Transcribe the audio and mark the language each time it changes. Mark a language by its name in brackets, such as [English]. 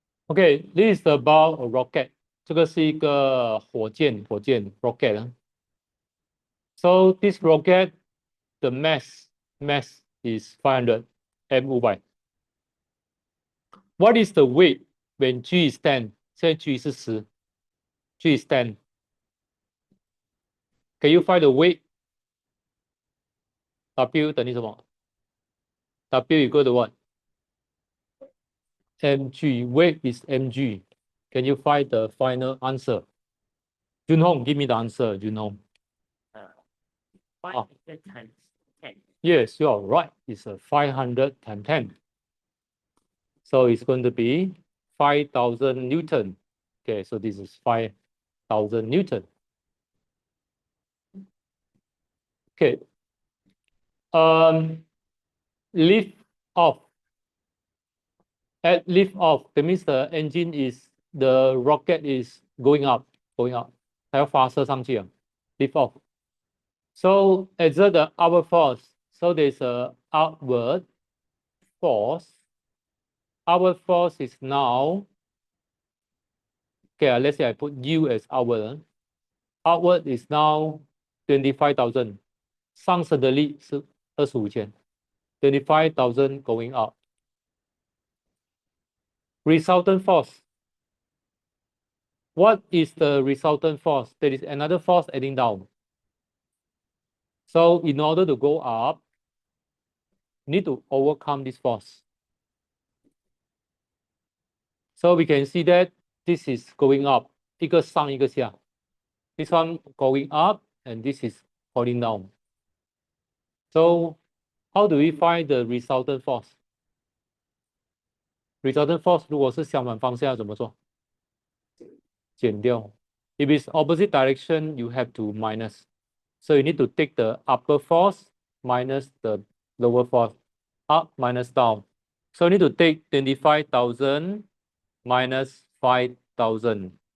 [English] Okay, this is about a rocket. [Chinese] 这个是一个火箭 rocket. [English] So this rocket, the mass is 500 m5. What is the weight when G is 10? [Chinese] 现在 G 是10 [English] ，G is 10. Can you find the weight? W [Chinese] 等于什么 [English] ？W equal to what? mg. Weight is mg. Can you find the final answer? Junhong, give me the answer, Junhong. 500 times 10. Yes, you're right. It's a 500 times 10. So it's going to be 5,000 Newton. Okay, so this is 5,000 Newton. Okay. Lift off. At lift off, that means the engine is, the rocket is going up. [Chinese] 它要发射上去啊 lift off. [English] So exert the outward force. So there's a outward force. Outward force is now, okay, let's say I put U as outward. Outward is now 25,000. [Chinese] 上升的力是25,000. [English] 25,000 going up. Resultant force. What is the resultant force? There is another force adding down. So in order to go up, you need to overcome this force. So we can see that this is going up, [Chinese] 一个上一个下. [English] This one going up and this is falling down. So how do we find the resultant force? [Chinese] Resultant force 如果是相反方向要怎么做？减掉. [English] If it's opposite direction, you have to minus. So you need to take the upper force minus the lower force. Up minus down. So you need to take 25,000 minus 5,000.